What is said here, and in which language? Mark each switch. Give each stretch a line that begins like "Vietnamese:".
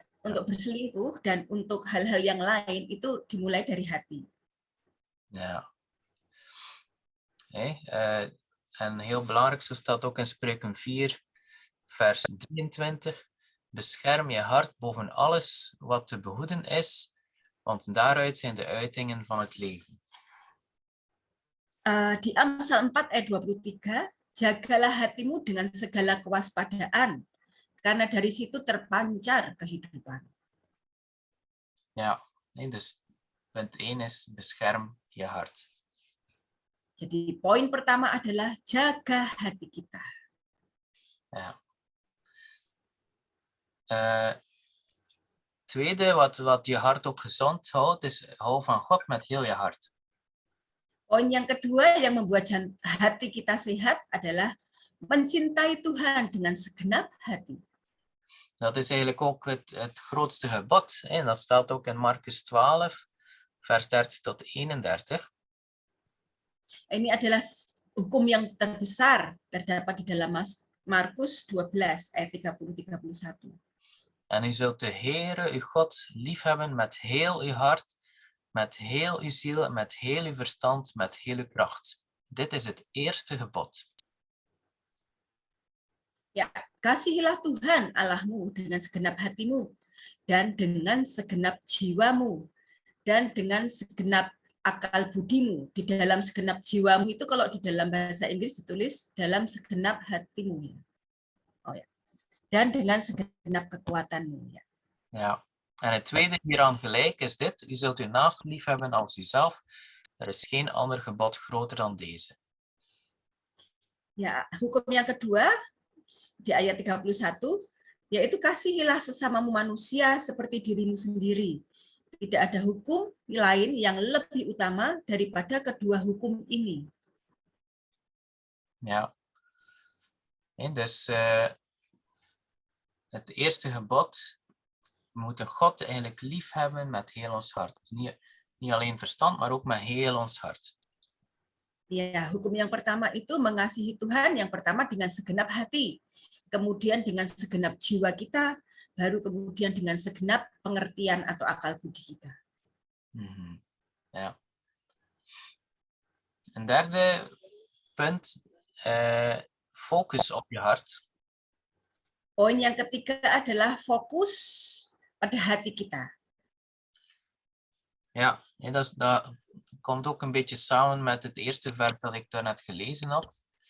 Indonesian: Untuk berselingkuh dan untuk hal-hal yang lain itu dimulai dari hati.
Dutch: Ja. En heel belangrijk, zo staat ook in Spreuken 4, vers 23. Bescherm je hart boven alles wat te behoeden is, want daaruit zijn de uitingen van het leven.
Indonesian: Di Amsal 4 ayat 23, jagalah hatimu dengan segala kewaspadaan, karena dari situ terpancar kehidupan.
Dutch: Ja, dus punt 1 is bescherm je hart.
Indonesian: Jadi poin pertama adalah jaga hati kita.
Dutch: Ja. Tweede, wat je hart ook gezond houdt, is hou van God met heel je hart.
Indonesian: Poin yang kedua yang membuat hati kita sehat adalah mencintai Tuhan dengan segenap hati.
Dutch: Dat is eigenlijk ook het grootste gebod. En dat staat ook in Markus 12, vers 30 tot 31.
Indonesian: Ini adalah hukum yang terbesar terdapat di dalam Markus 12 ayat 30-31.
Dutch: En u zult de Heere, uw God, liefhebben met heel uw hart, met heel uw ziel, met heel uw verstand, met heel uw kracht. Dit is het eerste gebod.
Indonesian: Ya, kasihilah Tuhan Allahmu dengan segenap hatimu, dan dengan segenap jiwamu, dan dengan segenap akal budimu. Di dalam segenap jiwamu itu kalau di dalam bahasa Inggris ditulis dalam segenap hatimu. Oh ya. Dan dengan segenap kekuatanmu. Ya.
Dutch: Ja. En het tweede hieraan gelijk is dit: u zult uw naaste liefhebben als uzelf. Er is geen ander gebod groter dan deze.
Indonesian: Ya, hukum yang kedua di ayat 31 yaitu kasihilah sesamamu manusia seperti dirimu sendiri. Tidak ada hukum lain yang lebih utama daripada kedua hukum ini.
Dutch: Ja. En dus het eerste gebod, we moeten God eigenlijk lief hebben met heel ons hart. Dus niet alleen verstand, maar ook met heel ons hart.
Indonesian: Ya, hukum yang pertama itu mengasihi Tuhan yang pertama dengan segenap hati, kemudian dengan segenap jiwa kita, baru kemudian dengan segenap pengertian atau akal budi kita.
Dutch: Ja. Een derde punt, focus op je hart.
Indonesian: Poin yang ketiga adalah fokus pada hati kita.
Dutch: Ja, en dat komt ook een beetje samen met het eerste vers dat ik daarnet gelezen had.